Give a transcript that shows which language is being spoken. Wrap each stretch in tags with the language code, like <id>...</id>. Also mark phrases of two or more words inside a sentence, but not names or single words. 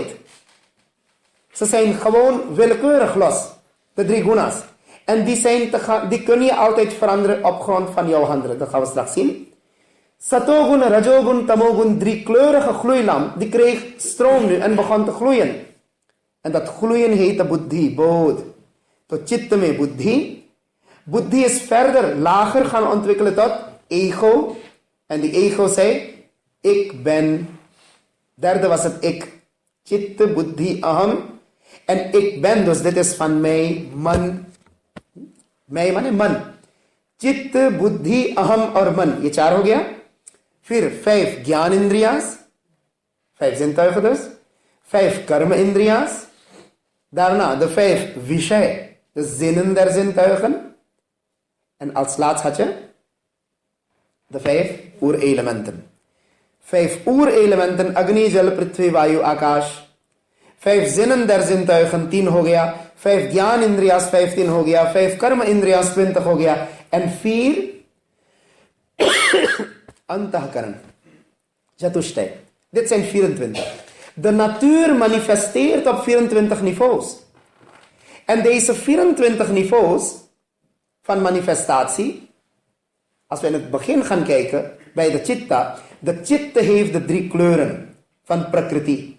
<nl>Ze zijn gewoon willekeurig los. De 3 gunas. En die kun je altijd veranderen op grond van jouw handelen. Dat gaan we straks zien. Satogun, Rajogun, Tamogun, 3 kleurige gloeilamp. Die kreeg stroom nu en begon te gloeien. En dat gloeien heette buddhi, bodh.</nl> <hi>तो चित्त में बुद्धि.</hi> <nl>Buddhi is verder lager gaan ontwikkelen tot ego. En die ego zei, ik ben. Derde was het ik. Chitta, buddhi, aham. En ik ben, dus dit is van mij, man. Mij, man en man.</nl> <hi>Chitta, buddhi, aham और मन. ये 4 हो गया. फिर 5 ज्ञान इंद्रियास.</hi> <nl>5 zintuigen dus. 5 karma indriya's. Daarna de 5 vishay. De zinnen der zintuigen. En als laatst had je de 5 oerelementen. 5 oerelementen, Agni, Jal, Prithvi, Vayu, Akash. 5 zinnen der zintuigen, 10</nl> <hi>हो गया. 5 ज्ञान इंद्रियास, 15 हो गया. 5 कर्म इंद्रियास, 20 हो गया.</hi> <nl>En 4 antahkaran, Jatushtai. Dit zijn 24. De natuur manifesteert op 24 niveaus. En deze 24 niveaus van manifestatie, als we in het begin gaan kijken bij de chitta, de chitta heeft de 3 kleuren van prakriti.</nl>